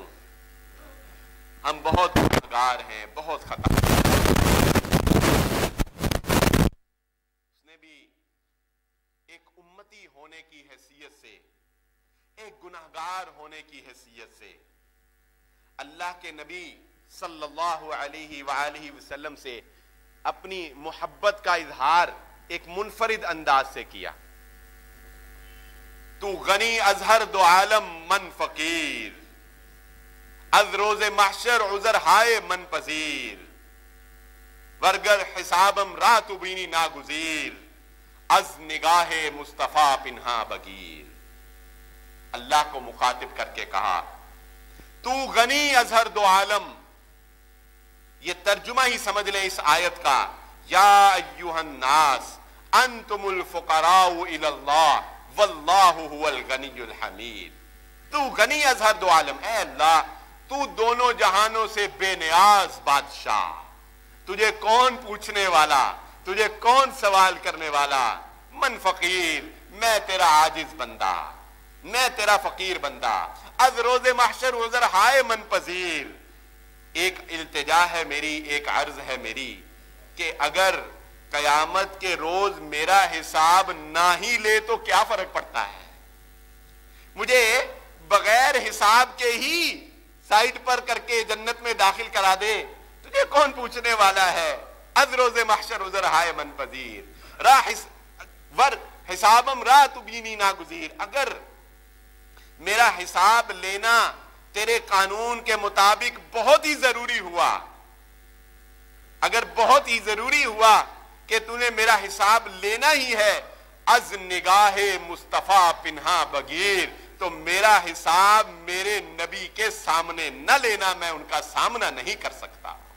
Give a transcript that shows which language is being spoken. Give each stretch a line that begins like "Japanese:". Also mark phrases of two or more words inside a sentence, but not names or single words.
Urdu: ہم بہت گنہگار ہیں، بہت خطا، اس نے بھی ایک امتی ہونے کی حیثیت سے، ایک گنہگار ہونے کی حیثیت سے اللہ کے نبی
Arabic: صلی اللہ علیہ وآلہ وسلم
Urdu: سے اپنی محبت کا اظہار ایک منفرد انداز سے کیا۔
Persian: تو غنی از ہر 2 عالم من فقیر، از روز محشر عذر ہائے من پذیر، ورگر حسابم را تو بینی ناگزیر، از نگاہ مصطفیٰ پنہا بگیر۔
Urdu: اللہ کو مخاطب کر کے کہا
Persian: تو غنی از ہر 2 عالم،
Urdu: یہ ترجمہ ہی سمجھ لیں اس آیت کا،
Arabic: یا ایھا الناس انتم الفقراء الی اللہ واللہ هو الغنی الحمید۔
Persian: تو غنی از ہر 2 عالم،
Urdu: اے اللہ تو دونوں جہانوں سے بے نیاز بادشاہ، تجھے کون پوچھنے والا، تجھے کون سوال کرنے والا،
Persian: من فقیر،
Urdu: میں تیرا عاجز بندہ، میں تیرا فقیر بندہ،
Persian: از روز محشر عذر ہائے من پذیر۔
Urdu: ایک التجا ہے میری، ایک عرض ہے میری کہ اگر قیامت کے روز میرا حساب نہ ہی لے تو کیا فرق پڑتا ہے، مجھے بغیر حساب کے ہی سائٹ پر کر کے جنت میں داخل کرا دے، تجھے کون پوچھنے والا ہے۔
Persian: از روز محشر عذر ہائے من پذیر، ور حسابم را تو بینی ناگزیر،
Urdu: اگر میرا حساب لینا تیرے قانون کے مطابق بہت ہی ضروری ہوا، اگر بہت ہی ضروری ہوا کہ تو نے میرا حساب لینا ہی ہے،
Persian: از نگاہ مصطفیٰ پنہا بگیر،
Urdu: تو میرا حساب میرے نبی کے سامنے نہ لینا، میں ان کا سامنا نہیں کر سکتا۔